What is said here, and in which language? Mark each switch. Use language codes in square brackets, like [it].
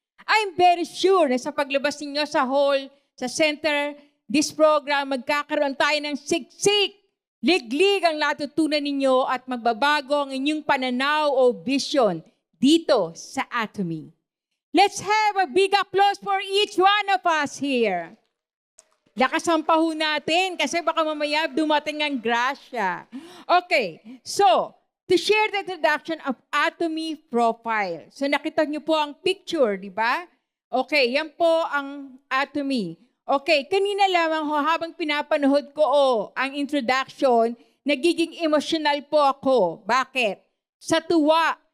[en] I'm very sure [tl] na sa paglabas ninyo sa hall, sa center, [en] this program, [tl] magkakaroon tayo ng siksik, liglig ang natutunan ninyo at magbabago ang inyong pananaw o vision dito sa Atomy. [en] Let's have a big applause for each one of us here. [tl] Lakas ang paho natin kasi baka mamaya dumating ang grasya. [en] Okay, so to share the introduction of Atomy profile. [tl] So nakita niyo po ang picture, di ba? Okay, yan po ang Atomy. Okay, kanina lamang ho, habang pinapanood ko ang introduction, nagiging emotional po ako. Bakit? Sa tuwa.